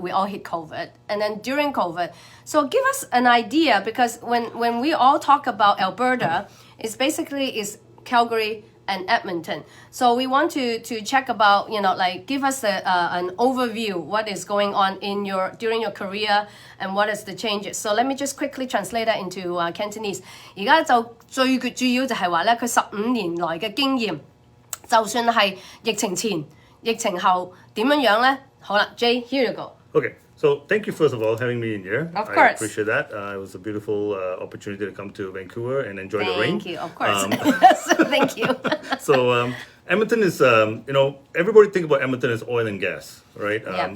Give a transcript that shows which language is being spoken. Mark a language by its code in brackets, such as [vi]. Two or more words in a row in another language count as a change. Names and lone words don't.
[en] We all hit COVID, and then during COVID. So give us an idea, because when we all talk about Alberta, it's basically is Calgary and Edmonton. So we want to check about like give us an overview what is going on during your career and what is the changes. So let me just quickly translate that into Cantonese. [yue] 而家就最主要就係話咧，佢15年來嘅經驗。就算係疫情前、疫情後點樣呢？ [en] 好啦 ，Jay, here you go. Okay, so thank you first of all having me in here. Of course. I appreciate that. It was a beautiful opportunity to come to Vancouver and enjoy the rain. Thank you, of course. Thank you. So Edmonton is, everybody think about Edmonton as oil and gas, right? Yep.